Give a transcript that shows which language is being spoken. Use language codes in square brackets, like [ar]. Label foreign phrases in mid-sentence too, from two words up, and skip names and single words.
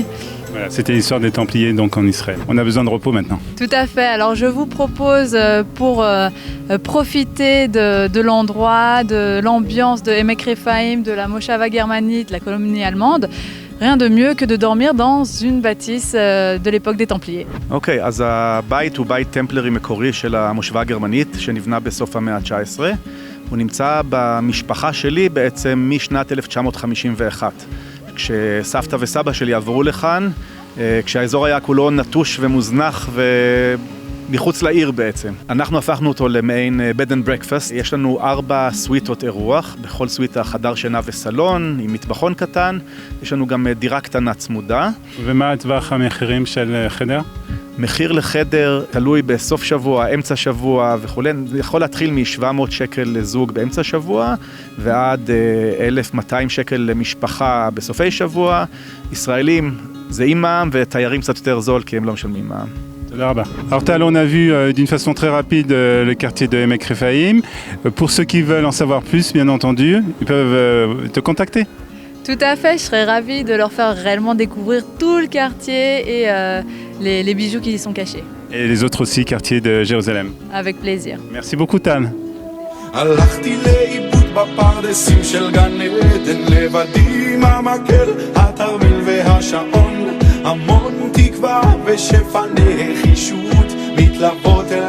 [fr] Voilà, c'était l'histoire des Templiers donc en Israël. On a besoin de repos maintenant. Tout à fait. Alors je vous propose pour profiter de l'endroit, de l'ambiance de Emek Rephaim, de la Moshava germanite, la colonie allemande, rien de mieux que de dormir dans une bâtisse de l'époque des Templiers. [he] אוקיי, אז הבית הוא בית טמפלרי מקורי של המושבה הגרמנית שנבנה בסוף המאה ה-19. הוא נמצא במשפחה שלי בעצם משנת 1951. כשסבתא וסבא שלי עברו לכאן, כשהאזור היה כולו נטוש ומוזנח ומחוץ לעיר בעצם. אנחנו הפכנו אותו למעין [en] bed and breakfast. [he] יש לנו 4 סוויטות אירוח, בכל סוויטה חדר שינה וסלון עם מטבחון קטן. יש לנו גם דירה קטנה צמודה. ומה הטווח המחירים של חדר? מחיר לחדר תלוי בסוף שבוע, אמצע שבוע וכו'. זה יכול להתחיל מ-700 שקל לזוג באמצע שבוע, ועד 1,200 שקל למשפחה בסופי שבוע. ישראלים זה עם מע"מ, ותיירים קצת יותר זול כי הם לא משלמים מע"מ. [fr] Alors Tal, on a vu d'une façon très rapide le quartier de Emek Rephaim. Pour ceux qui veulent en savoir plus, bien entendu, ils peuvent te contacter. Tout à fait, je serais ravie de leur faire réellement découvrir tout le quartier et les bijoux qui y sont cachés. Et les autres aussi quartiers de Jérusalem. Avec plaisir. Merci beaucoup Tal. [he] הלכתי לאיבוד בפרדסים של גן עדן, לבדי עם המקל, התרמיל והשעון, המון תקווה ושפע נחישות מתלוות